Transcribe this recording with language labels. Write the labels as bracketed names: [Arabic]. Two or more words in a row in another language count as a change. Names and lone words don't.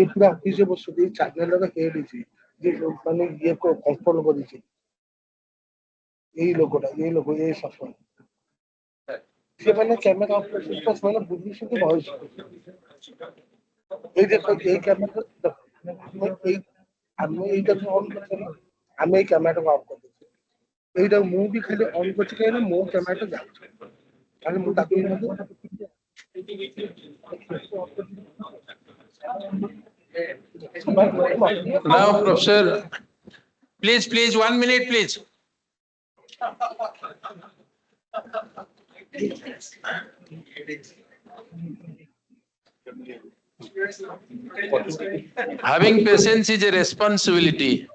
[Odia] ପୁରା ଅଫିସରେ ବସୁଛି ଚ୍ୟାନେଲର ହେଡ୍ ଅଛି ଯେ ମାନେ ଇଏ କଣ୍ଟ୍ରୋଲ କରିଛି ଏଇ ଲୋକଟା ଏଇ ଲୋକ ଏଇ ସଫଳ ସିଏ ମାନେ [English] camera operator [Odia] ସେମାନେ ବୁଝୁଛନ୍ତି ଭଏସ ଏଇ ଦେଖ ଏଇ କ୍ୟାମେରା ଏଇ ଆମେ ଏଇଟାକୁ ଅନ୍ କରିଦେଲ ଆମେ ଏଇ କ୍ୟାମେରାଟାକୁ ଅଫ୍ କରିଦେଉଛୁ ଏଇଟା ମୁଁ ବି ଖାଲି ଅନ୍ କରିଛି କାହିଁକି ମୋ କ୍ୟାମେରାଟା ଯାଉଛି ତାହେଲେ ମୁଁ ତାକୁ [English] Now, Professor, please, 1 minute, please. Having patience is a responsibility.